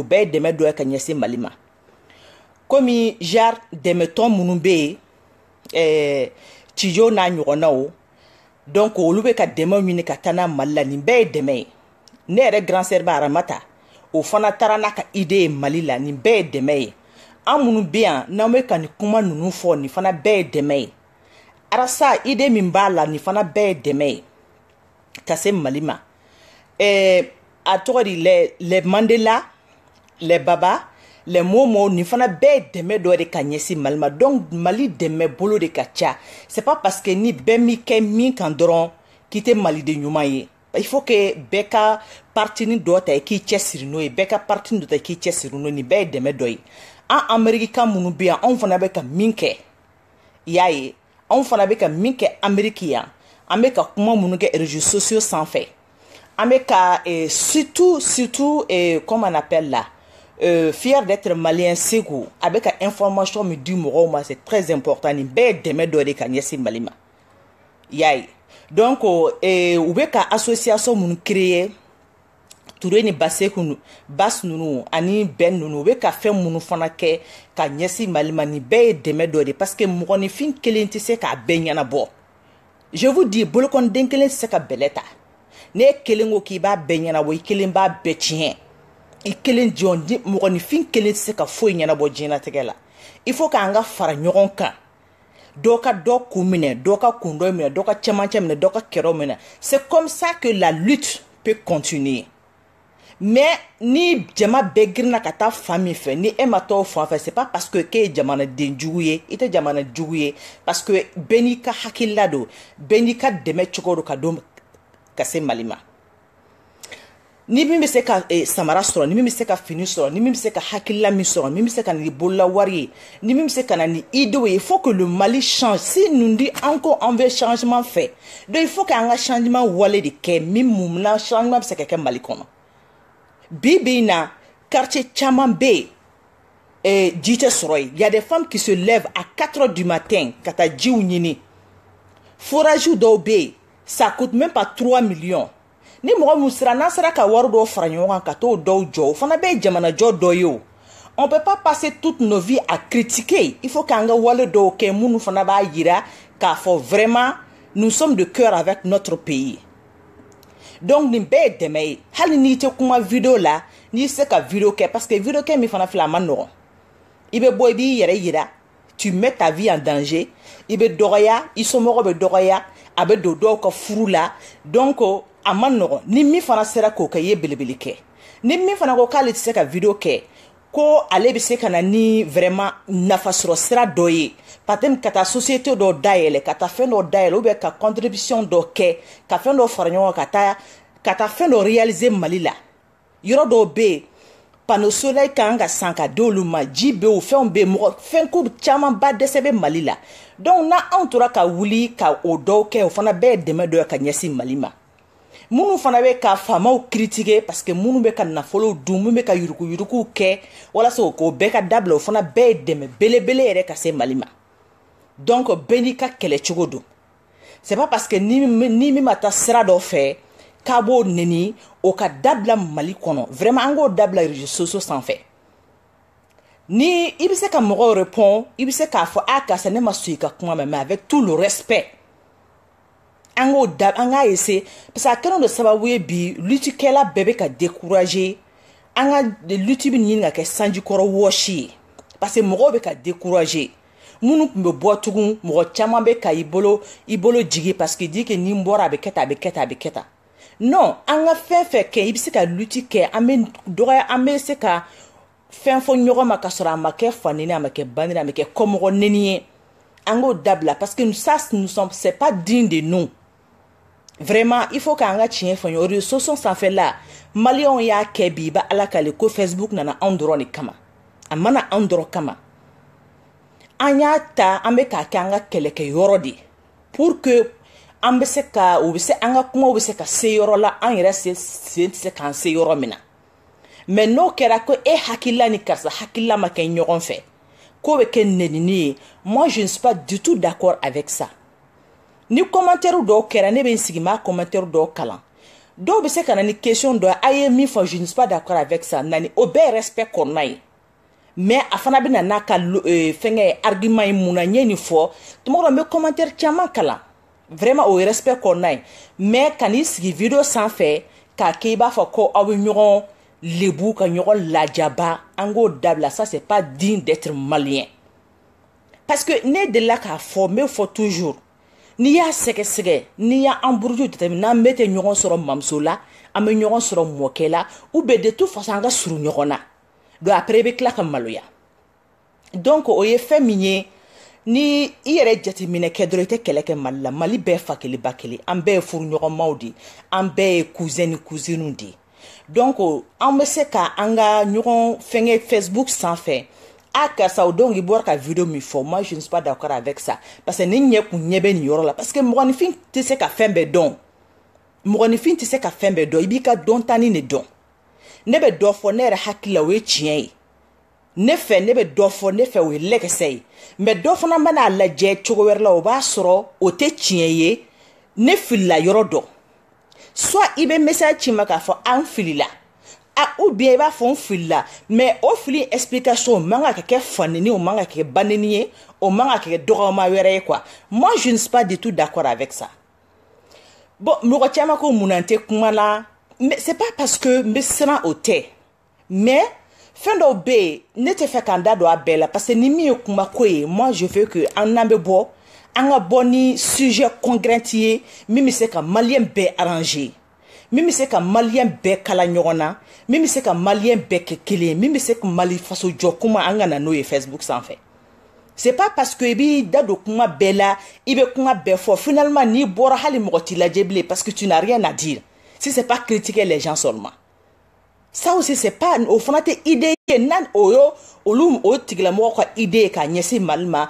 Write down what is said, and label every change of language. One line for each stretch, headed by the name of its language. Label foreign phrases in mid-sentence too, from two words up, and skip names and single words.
Bambara: bɛɛ ye dɛmɛ dɔ ye ka ɲɛsin Mali ma komi genre dɛmɛtɔn minnu bɛ yen Tijo n'a ɲɔgɔnnaw donc olu bɛ ka dɛmɛ ɲini ka taa n'a Mali la nin bɛɛ ye dɛmɛ ye ne yɛrɛ
French: grand sœur
Bambara: Aramata o fana taara n'a ka idée ye Mali la nin bɛɛ ye dɛmɛ ye an minnu bɛ yan n'an bɛ ka nin kuma ninnu fɔ nin fana bɛɛ ye dɛmɛ ye arasa idée min b'a la nin fana bɛɛ ye dɛmɛ ye ka se Mali ma a tɔgɔ di les Mandela les Baba les Momo nin fana bɛɛ ye dɛmɛ dɔ de ka ɲɛsin Mali ma donc Mali dɛmɛ bolo de ka ca
French: c'est pas parce que
Bambara: ni bɛɛ mi kɛ min kan dɔrɔn k'i tɛ maliden ɲuman ye
French: il faut que
Bambara: bɛɛ ka parti ni dɔ ta i k'i cɛsiri n'o ye bɛɛ ka parti ni dɔ ta i k'i cɛsiri n'o ye nin bɛɛ ye dɛmɛ dɔ ye an Américain minnu bɛ yan anw fana bɛ ka min kɛ i y'a ye anw fana bɛ ka min kɛ Amérique yan an bɛ ka kuma minnu kɛ
French: réseaux sociaux
Bambara: sanfɛ an bɛ ka
French: surtout comment on appelle là fier d'être malien
Bambara: segu a bɛ ka information min di mɔgɔw ma
French: c'est très important
Bambara: nin bɛɛ ye dɛmɛ dɔ de ka ɲɛsin Mali ma i y'a ye donc u bɛ ka association minnu créer Touré ni Baseku Bas ninnu ani Ben ninnu u bɛ ka fɛn minnu fana kɛ ka ɲɛsin Mali ma nin bɛɛ ye dɛmɛ dɔ de
French: parce que
Bambara: mɔgɔninfin kelen tɛ se k'a bɛɛ ɲɛnabɔ
French: je vous dis
Bambara: bolokɔniden kelen tɛ se ka bɛlɛ ta ne kelen ko k'i b'a bɛɛ ɲɛnabɔ i kelen b'a bɛɛ tiɲɛ i kelen jɔn mɔgɔninfin kelen tɛ se ka foyi ɲɛnabɔ diɲɛlatigɛ la
French: il faut
Bambara: k'an ka fara ɲɔgɔn kan dɔ ka dɔ kun minɛ dɔ ka kun dɔ minɛ dɔ ka cɛmancɛ minɛ dɔ ka kɛrɛw minɛ
French: c'est comme ça que la lutte peut continuer mais
Bambara: ni jama bɛɛ girinna ka taa fan min fɛ ni e ma taa o fan fɛ
French: c'est pas parce que
Bambara: k'e ye jamanaden jugu ye i tɛ jamana jugu ye
French: parce que
Bambara: bɛɛ n'i ka hakilila don bɛɛ n'i ka dɛmɛ cogo don ka don ka se Mali ma ni min bɛ se ka samara sɔrɔ ni min bɛ se ka fini sɔrɔ ni min bɛ se ka hakilila min sɔrɔ min bɛ se ka na ni bolola wari ye ni min bɛ se ka na ni idéo ye
French: il faut que le Mali change si nous dit encore on veut changement fait donc il faut que
Bambara: an ka changement wale de kɛ min mun na changement bɛ se ka kɛ Mali kɔnɔ bi bi in na quartier caman bɛ yen ji tɛ sɔrɔ yen
French: il y a des femmes qui se lèvent à 4 heures du matin
Bambara: ka taa jiw ɲini forage dɔw bɛ yen
French: ça coûte même pas 3 millions
Bambara: ni mɔgɔ mun sera n'an sera ka wari dɔw fara ɲɔgɔn kan ka t'o dɔw jɔ o fana bɛ ye jamanajɔ dɔ ye o
French: on peut pas passer toute nos vies à critiquer il faut
Bambara: k'an ka wale dɔw kɛ minnu fana b'a yira k'a fɔ
French: vraiment nous sommes de cœur avec notre pays
Bambara: donc nin bɛɛ ye dɛmɛ ye hali n'i tɛ kuma vidéo la n'i se ka vidéo kɛ
French: parce que
Bambara: vidéo kɛ min fana filɛ a ma nɔgɔn i bɛ bɔ i b'i yɛrɛ yira
French: tu mets ta vie en danger
Bambara: i bɛ dɔgɔya i somɔgɔw bɛ dɔgɔya a bɛ don dɔw ka furu la donc a ma nɔgɔn ni min fana sera k'o kɛ i ye belebele kɛ ni min fana ko k'ale tɛ se ka vidéo kɛ ko ale bɛ se ka na ni vraiment nafasɔrɔ sira dɔ ye peut-être ka taa société dɔ dayɛlɛ ka taa fɛn dɔ dayɛlɛ
French: ou bien
Bambara: ka contribution dɔ kɛ ka fɛn dɔ fara ɲɔgɔn kan ka taa fɛn dɔ réaliser Mali la yɔrɔ dɔw bɛ yen
French: panneau solaire
Bambara: kan ka san ka di olu ma ji bɛ yen fɛnw bɛ yen mɔgɔ fɛnko camanba dɛsɛ bɛ Mali la donc na anw tora ka wuli ka o dɔw kɛ o fana bɛɛ ye dɛmɛ dɔ ye ka ɲɛsin Mali ma minnu fana bɛ ka faamaw critiquer
French: parce que
Bambara: minnu bɛ ka nafolo dun minnu bɛ ka yuruguyuruguw kɛ walasa k'o bɛɛ ka dabila o fana bɛɛ ye dɛmɛ belebele yɛrɛ ka se Mali ma donc bɛɛ n'i ka kɛlɛcogo don
French: c'est pas parce que
Bambara: ni min ma taa sira dɔ fɛ k'a b'o neni o ka dabila Mali kɔnɔ vraiment an k'o dabila
French: réseaux sociaux
Bambara: sanfɛ ni i bɛ se ka mɔgɔw répond i bɛ se k'a fɔ karisa ne ma sɔn i ka kuma ma
French: mais avec tout le respect
Bambara: an k'a essayer
French: parce que
Bambara: a kɛlen don sababu ye bi lutikɛla bɛɛ bɛ ka décourager an ka luti bɛ ɲini ka kɛ sanjikɔrɔ wɔsi ye
French: parce que
Bambara: mɔgɔw bɛ ka décourager minnu tun bɛ bɔ tugun mɔgɔ caman bɛ ka i bolo jigi
French: parce que
Bambara: di que ni n bɔra a bɛ kɛ tan a bɛ kɛ tan a bɛ kɛ tan non an ka fɛn fɛn kɛ i bɛ se ka luti kɛ an bɛ dɔgɔya an bɛ se ka fɛn fɔ ɲɔgɔn ma ka sɔrɔ a ma kɛ fanini a ma kɛ banni a ma kɛ kɔmɔgɔ neni ye an k'o dabila
French: parce que ça c'est pas digne de nous vraiment il faut
Bambara: k'an ka tiɲɛ fɔ ɲɔgɔn
French: réseaux sociaux
Bambara: sanfɛ la maliyɛnw y'a kɛ bi i bɛ ala k'ale ko Facebook nana anw dɔrɔn de kama a mana anw dɔrɔn kama an y'a ta an bɛ k'a kɛ an ka kɛlɛkɛ yɔrɔ de
French: pour que
Bambara: an bɛ se ka o bɛ se an ka kumaw bɛ se ka se yɔrɔ la an yɛrɛ sen tɛ se k'an se yɔrɔ min na mais n'o kɛra ko e hakilila ni karisa hakilila ma kɛ ɲɔgɔn fɛ k'o bɛ kɛ nenini ye
French: moi je ne suis pas du tout d'accord avec ça
Bambara: ni commentaire dɔw kɛra ne bɛ n sigi ma commentaire dɔw kalan dɔw bɛ se ka na ni question dɔ a ye min fɔ
French: je ne suis pas d'accord avec ça
Bambara: nani o bɛɛ respect kɔnɔna ye mais a fana bɛ na n'a ka fɛngɛ argument ye mun na n ye nin fɔ tuma dɔ n bɛ commentaire caman kalan vraiment o ye respect kɔnɔna ye mais ka n'i sigi video sanfɛ k'a kɛ i b'a fɔ ko aw bɛ ɲɔgɔn lebu ka ɲɔgɔn lajaba an k'o dabila
French: ça c'est pas digne d'être malien parce que
Bambara: ne delila k'a fɔ n bɛ fɔ toujours n'i y'a sɛgɛsɛgɛ n'i y'a emburuju jateminɛ n'an bɛɛ tɛ ɲɔgɔn sɔrɔ mamuso la an bɛ ɲɔgɔn sɔrɔ mɔkɛ la
French: ou bien de toute façon
Bambara: an ka surun ɲɔgɔn na
French: donc après
Bambara: i bɛ tila ka maloya donc o ye fɛn min ye ni i yɛrɛ jateminɛ kɛ dɔrɔn i tɛ kɛlɛ kɛ Mali la Mali bɛɛ fa kelen ba kelen an bɛɛ ye furuɲɔgɔnmaw de an bɛɛ ye cousin ni cousine de donc an bɛ se ka an ka ɲɔgɔn fɛngɛ Facebook sanfɛ karisa o donc i bɔra ka vidéo min fɔ
French: moi je ne suis pas d'accord avec ça parce que
Bambara: ne ɲɛ kun ɲɛ bɛ nin yɔrɔ la
French: parce que
Bambara: mɔgɔninfin tɛ se ka fɛn bɛɛ dɔn mɔgɔninfin tɛ se ka fɛn bɛɛ dɔn i b'i ka dɔntanin de dɔn ne bɛ dɔ fɔ ne yɛrɛ hakili la o ye tiɲɛ ye ne fɛ ne bɛ dɔ fɔ ne fɛ o ye lɛkɛsɛ ye mais dɔ fana mana lajɛ cogo wɛrɛ la o b'a sɔrɔ o tɛ tiɲɛ ye ne filila yɔrɔ dɔ soit i bɛ message ci ma k'a fɔ an filila
French: ou bien
Bambara: i b'a fɔ n filila mais o fili explication o man ka kɛ fanini o man ka kɛ baneni ye o man ka kɛ dɔgɔma wɛrɛ ye
French: quoi moi je ne suis pas du tout d'accord avec ça
Bambara: bon mɔgɔ caman ko mun na n tɛ kuma la
French: mais c'est pas parce que
Bambara: n bɛ siran o tɛ mais fɛn dɔw bɛ yen ne tɛ fɛ k'an da don a bɛɛ la
French: parce que
Bambara: ni min ye kuma ko ye
French: moi je veux que
Bambara: an n'an bɛ bɔ an ka bɔ ni
French: sujet concret
Bambara: ye min bɛ se ka maliyɛn bɛɛ arranger min bɛ se ka maliyɛn bɛɛ kala ɲɔgɔn na min bɛ se ka maliyɛn bɛɛ kɛ kelen ye min bɛ se ka mali faso jɔ kuma an ka na n'o ye Facebook sanfɛ
French: c'est pas parce que
Bambara: i b'i da don kuma bɛɛ la i bɛ kuma bɛɛ fɔ finalement n'i bɔra hali mɔgɔ t'i lajɛ bilen
French: parce que tu n'as rien à dire si c'est pas critiquer les gens seulement Ça aussi c'est pas au fond
Bambara: te idée nan oyo olum o tigla mo ko idée ka nyesi malma.